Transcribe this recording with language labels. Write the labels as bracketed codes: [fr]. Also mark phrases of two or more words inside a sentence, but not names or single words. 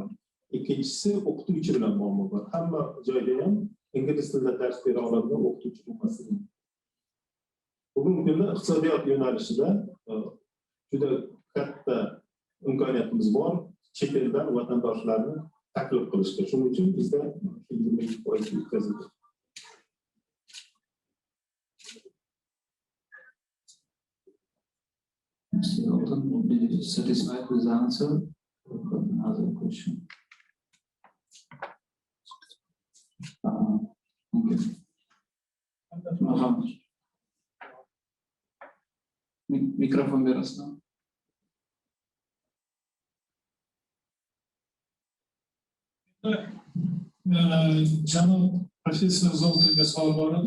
[uz] Ikkinchisi o'qituvchi bilan muammo bor. Hamma joyda ham ingliz tilida dars bera oladigan o'qituvchi bo'lmasligi. Bugungi kunda iqtisodiyot yo'nalishida juda katta imkoniyatimiz bor. Chet eldan vatandoshlarni taklif qilishga. Shuning uchun bizda 22% yetkazildi. [en] Satisfied with the answer? Another question. Okay. [uz] Mikrofon berasizmi? Janob professor Zoltaga savol bor edi.